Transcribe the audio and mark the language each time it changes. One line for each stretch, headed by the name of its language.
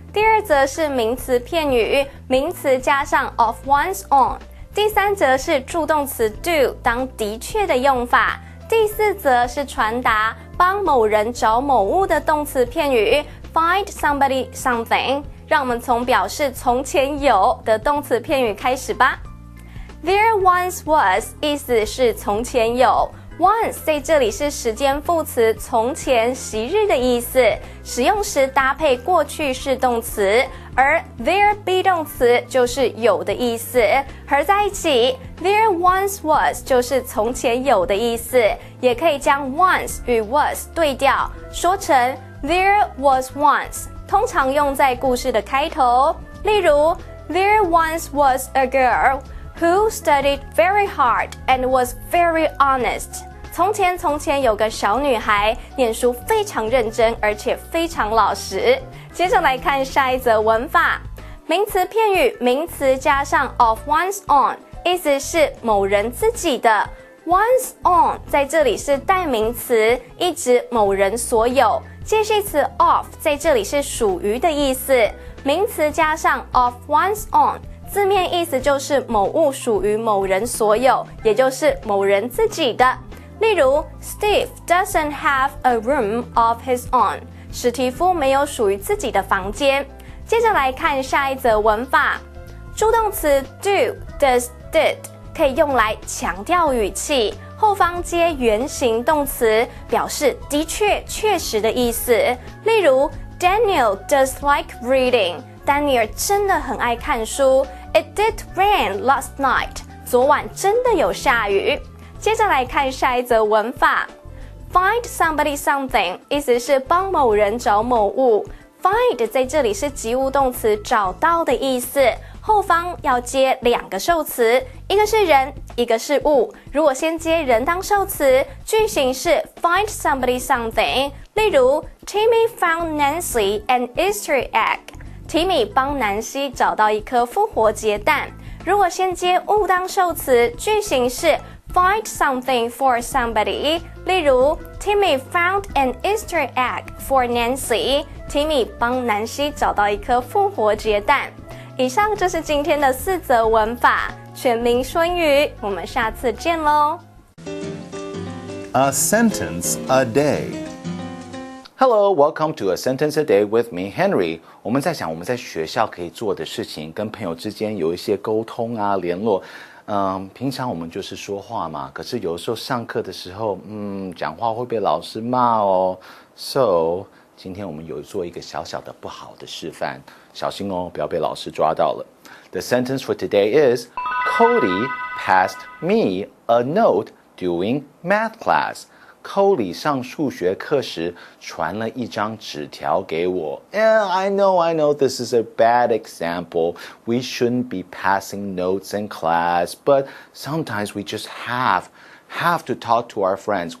Chinese: 第2则是名词片语，名词加上 of one's own。第3则是助动词 do 当的确的用法。第4则是传达帮某人找某物的动词片语 find somebody something。让我们从表示从前有的动词片语开始吧。 There once was 意思是从前有。 Once 在这里是时间副词从前昔日的意思，使用时搭配过去式动词，而 there be 动词就是有的意思，合在一起 there once was 就是从前有的意思，也可以将 once 与 was 对调，说成 there was once， 通常用在故事的开头，例如
English: There once was a girl who studied very hard and was very honest。
Chinese: 从前有个小女孩，念书非常认真，而且非常老实。接着来看下一则文法，名词片语名词加上 of one's own， 意思是某人自己的。 one's own 在这里是代名词，意指某人所有。介系词 of 在这里是属于的意思，名词加上 of one's own。字面意思就是某物属于某人所有，也就是某人自己的。例如
English: Steve doesn't have a room of his own，
Chinese: 史蒂夫没有属于自己的房间。接着来看下一则文法，助动词 do、does、did 可以用来强调语气，后方接原形动词，表示的确、确实的意思。例如
English: Daniel does like reading，
Chinese: 丹尼尔真的很爱看书。
English: It did rain last night，
Chinese: 昨晚真的有下雨。接着来看下一则文法 ，find somebody something 意思是帮某人找某物。 find 在这里是及物动词找到的意思，后方要接2个受词，一个是人，一个是物。如果先接人当受词，句型是 find somebody something。例如
English: Timmy found Nancy an Easter egg。
Chinese: Timmy 帮南希找到一颗复活节蛋。如果先接物当受词，句型是find something for somebody。例如
English: Timmy found an Easter egg for Nancy。
Chinese: Timmy 帮南希找到一颗复活节蛋。以上就是今天的4则文法，全民说英语，我们下次见咯。
English: A sentence a day。Hello, welcome to A Sentence a Day with me, Henry.
Chinese: 我们在想我们在学校可以做的事情，跟朋友之间有一些沟通啊、联络。平常我们就是说话嘛，可是有时候上课的时候，讲话会被老师骂哦。
English: So，
Chinese: 今天我们有做一个小小的不好的示范，小心哦，不要被老师抓到了。
English: The sentence for today is, Cody passed me a note during math class.
Chinese: Cody 上数学课时传了一张纸条给我。
English: I know this is a bad example. We shouldn't be passing notes in class, but sometimes we just have to talk to our friends.